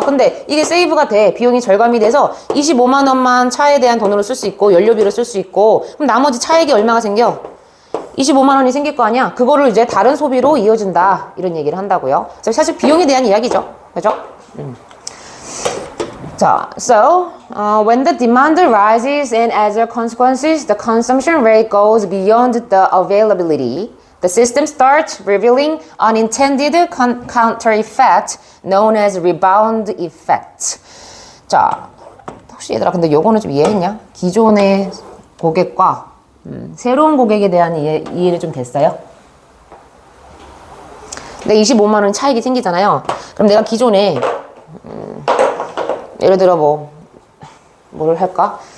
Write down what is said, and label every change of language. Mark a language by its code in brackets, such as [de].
[ko] 근데 이게 세이브가 돼. 비용이 절감이 돼서 25만 원만 차에 대한 돈으로 쓸 수 있고 연료비로 쓸 수 있고 그럼 나머지 차액이 얼마가 생겨? 25만 원이 생길 거 아니야? 그거를 이제 다른 소비로 이어진다. 이런 얘기를 한다고요. 사실 비용에 대한 이야기죠. 그죠? [en] 자, so when the demand rises and as a consequence, the consumption rate goes beyond the availability. The system starts revealing unintended counter effect known as rebound effect. [ko] 자, 혹시 얘들아 근데 요거는 좀 이해했냐? 기존의 고객과 새로운 고객에 대한 이해를 좀 됐어요? 근데 25만 원 차익이 생기잖아요. 그럼 내가 기존에 예를 들어 뭐를 할까?